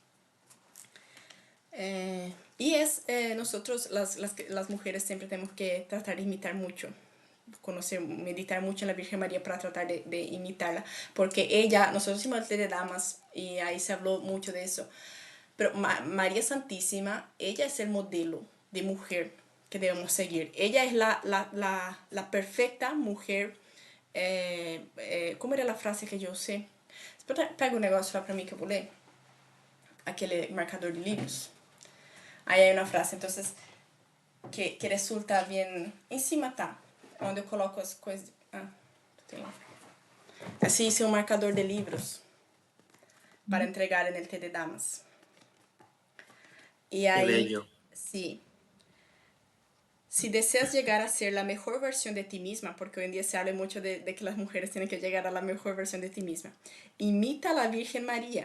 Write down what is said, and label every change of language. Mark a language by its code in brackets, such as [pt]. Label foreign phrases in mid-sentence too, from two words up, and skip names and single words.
[es] Y nosotros las mujeres siempre tenemos que tratar de imitar mucho, conocer, meditar mucho en la Virgen María para tratar de imitarla, porque ella, nosotros hicimos el té de damas y ahí se habló mucho de eso, pero María Santísima, ella es el modelo de mujer que debemos seguir. Ella es la perfecta mujer. ¿Cómo era la frase que yo usé? [pt] Pega un negócio lá para mí que eu vou ler. Aquele marcador de livros. [es] Aí hay una frase, entonces, que resulta bien. Encima está, [pt] onde eu coloco as coisas. Tem lá. [es] Así hice un marcador de libros para entregar en el té de damas. Y Qué ahí, bello. sí. Si deseas llegar a ser la mejor versión de ti misma, porque hoy en día se habla mucho de que las mujeres tienen que llegar a la mejor versión de ti misma, imita a la Virgen María.